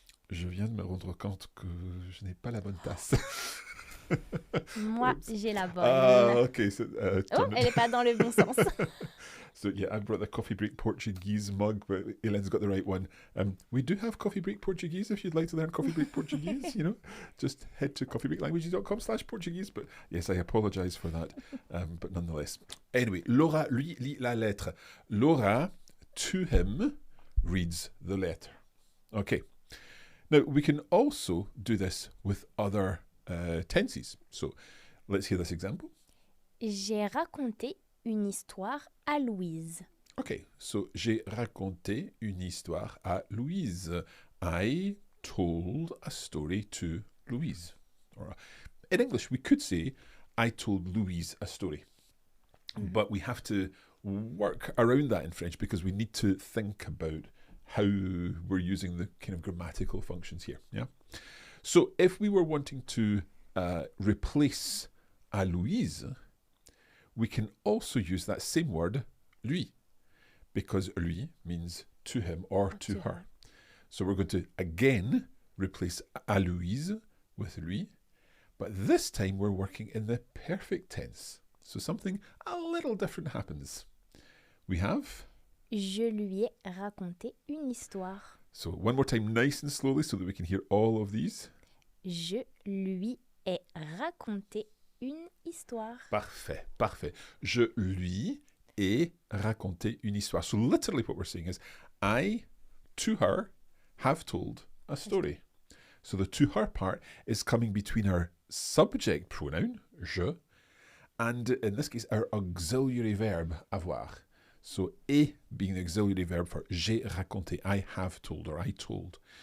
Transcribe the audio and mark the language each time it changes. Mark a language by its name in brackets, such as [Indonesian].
[French] Je viens de me rendre compte que je n'ai pas la bonne tasse. Moi, j'ai la bonne. [English] Ah, okay. So, [French] oh, elle n'est pas dans le bon sens. [English] So, yeah, I brought the Coffee Break Portuguese mug, but Hélène's got the right one. We do have Coffee Break Portuguese if you'd like to learn Coffee Break Portuguese, you know. Just head to coffeebreaklanguages.com/Portuguese. But yes, I apologise for that. But nonetheless. Anyway, [French] Laura lui lit la lettre. [English] Laura, to him, reads the letter. Okay. Now, we can also do this with other tenses. So, let's hear this example. [French] J'ai raconté une histoire à Louise. [English] Okay, so [French] j'ai raconté une histoire à Louise. [English] I told a story to Louise. Or, in English, we could say, I told Louise a story. Mm-hmm. But we have to work around that in French because we need to think about how we're using the kind of grammatical functions here. Yeah. So if we were wanting to replace à Louise, we can also use that same word, lui, because lui means to him or to her. So we're going to again replace à Louise with lui, but this time we're working in the perfect tense. So something a little different happens. We have? [French] Je lui ai raconté une histoire. [English] So one more time, nice and slowly, so that we can hear all of these. [French] Je lui ai raconté une histoire. Parfait, parfait. Je lui ai raconté une histoire. [English] So literally what we're saying is, I, to her, have told a story. So the to her part is coming between our subject pronoun, je, and in this case, our auxiliary verb, avoir. So, et being the auxiliary verb for [French] j'ai raconté, [English] I have told or I told.